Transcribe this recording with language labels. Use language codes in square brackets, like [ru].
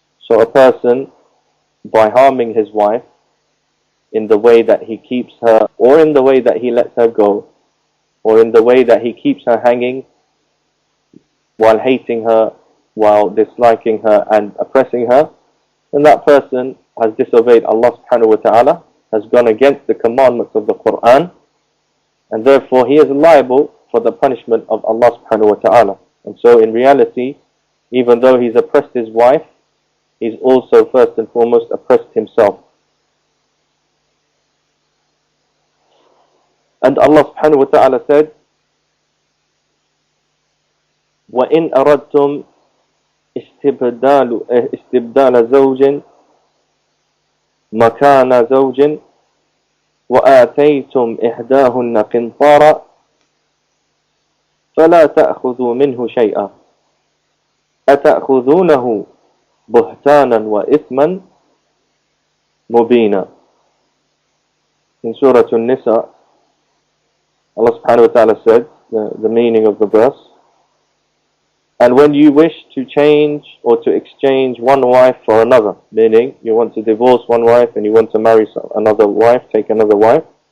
[en] So a person, by harming his wife in the way that he keeps her, or in the way that he lets her go, or in the way that he keeps her hanging while hating her, while disliking her and oppressing her, then that person has disobeyed Allah subhanahu wa ta'ala, has gone against the commandments of the Quran, and therefore he is liable for the punishment of Allah subhanahu wa ta'ala. And so in reality, even though he's oppressed his wife, he's also first and foremost oppressed himself. And Allah subhanahu wa ta'ala said, [ar] وَإِنْ أَرَدْتُمْ استبدال زوج مكان زوج وآتيتم إحداهن قنطارا فلا تأخذوا منه شيئا أتأخذونه بهتانا وإثما مبينا. [en] In Surah An-Nisa, Allah subhanahu wa ta'ala said, the meaning of the verse, and when you wish to change or to exchange one wife for another, meaning you want to divorce one wife and you want to marry another wife, take another wife,